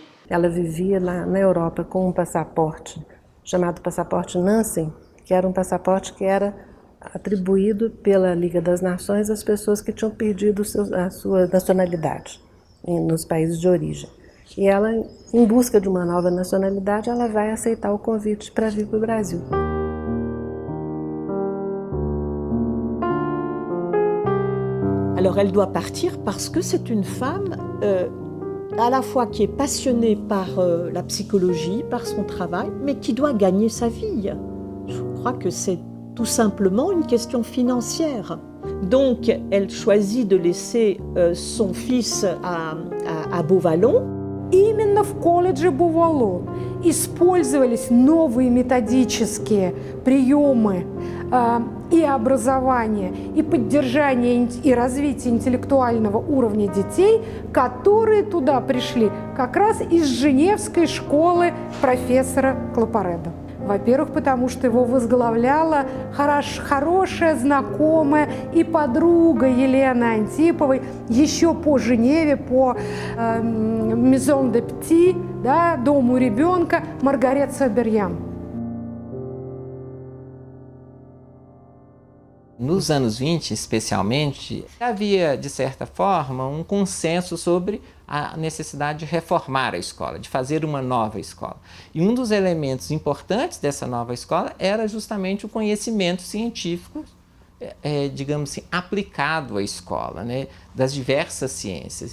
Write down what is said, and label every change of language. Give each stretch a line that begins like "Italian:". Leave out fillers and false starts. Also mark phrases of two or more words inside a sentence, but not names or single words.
Portuguese: Ela vivia na Europa com um passaporte chamado passaporte Nansen, que era um passaporte que era atribuído pela Liga das Nações às pessoas que tinham perdido a sua nacionalidade nos países de origem. E ela, em busca de uma nova nacionalidade, ela vai aceitar o convite para vir para o Brasil.
French: Alors elle doit partir parce que c'est une femme à la fois qui est passionné par la psychologie, par son travail, mais qui doit gagner sa vie. Je crois que c'est tout simplement une question financière. Donc, elle choisit de laisser son fils à Beauvallon.
Russian: Именно в колледже Бувало использовались новые методические приемы и образования, и поддержания и развития интеллектуального уровня детей, которые туда пришли как раз из Женевской школы профессора Клапареда. Во-первых, потому что его возглавляла хорошая знакомая и подруга Елены Антиповой еще по Женеве, по Maison de Petit, да, дому ребенка, Маргарет Соберьян.
Portuguese: Nos anos 20, especialmente, havia, de certa forma, um consenso sobre a necessidade de reformar a escola, de fazer uma nova escola. E um dos elementos importantes dessa nova escola era justamente o conhecimento científico, digamos assim, aplicado à escola, né, das diversas ciências.